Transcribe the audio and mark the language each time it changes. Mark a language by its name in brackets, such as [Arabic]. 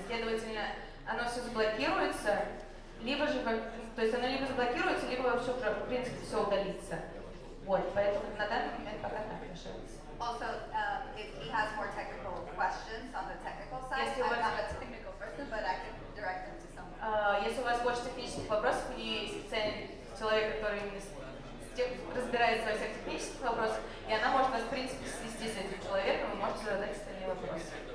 [Russian] Следовательно, оно все заблокируется, либо же, то есть оно либо заблокируется, либо вообще, в принципе, все удалится. Вот, поэтому на данный момент пока так решается. [English] Also, if he has more technical questions on the technical side, Yes, you I'm want- not a technical person, but I can direct them to someone. [Russian] Если у вас больше технических вопросов, у нее есть специальный человек, который именно разбирается во всех технических вопросах, и она может вас, в принципе, свести с этим человеком, и можете задать остальные вопросы.